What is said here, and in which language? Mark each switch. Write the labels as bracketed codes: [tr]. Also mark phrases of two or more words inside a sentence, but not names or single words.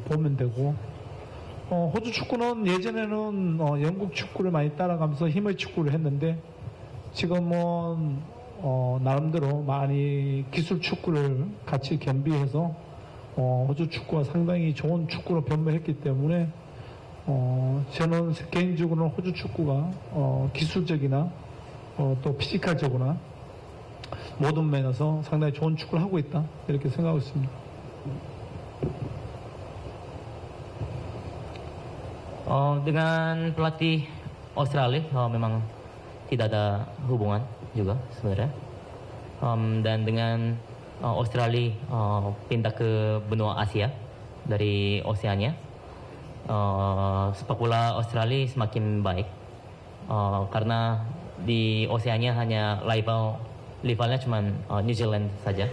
[ko] 보면 되고, 호주 축구는 예전에는 영국 축구를 많이 따라가면서 힘의 축구를 했는데, 지금은 나름대로 많이 기술 축구를 같이 겸비해서 호주 축구가 상당히 좋은 축구로 변모했기 때문에 저는 개인적으로는 호주 축구가 기술적이나 또 피지컬적으로나 모든 면에서 상당히 좋은 축구를 하고 있다, 이렇게 생각하고 있습니다. [id] Dengan pelatih Australia memang tidak ada hubungan juga sebenarnya, dan dengan Australia pindah ke benua Asia dari Oceania, sepak bola Australia semakin baik, karena di Oceania hanya rivalnya cuma New Zealand saja.